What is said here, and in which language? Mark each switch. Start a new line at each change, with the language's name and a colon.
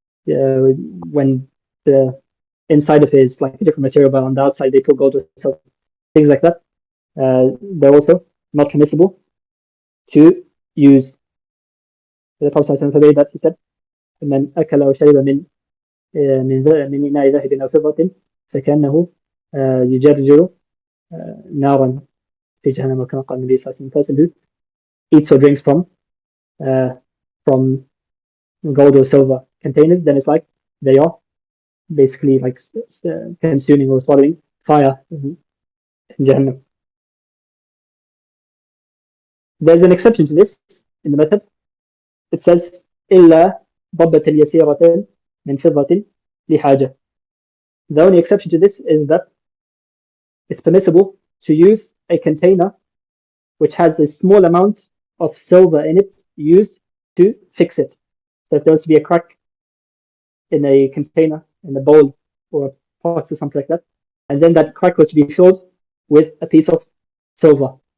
English: When the inside of it is like a different material, but on the outside they put gold or silver, things like that. They're also not permissible to use. The Prophet forbade that. He said,
Arabic: "من أكل أو شرب من إناء ذهب أو فضة فكأنه يجرجر نارا في جهنم كما قال النبي صلى الله عليه وسلم."
English: Person who eats or drinks from gold or silver containers, then it's like they are basically like consuming or swallowing fire in Jahannam. There's an exception to this in the method. It says
Arabic: إلا ضبة يسيرة من فضة لحاجة.
English: The only exception to this is that it's permissible to use a container which has a small amount of silver in it used to fix it. So if there was to be a crack in a container, in a bowl or a pot or something like that, and then that crack was to be filled with a piece of silver.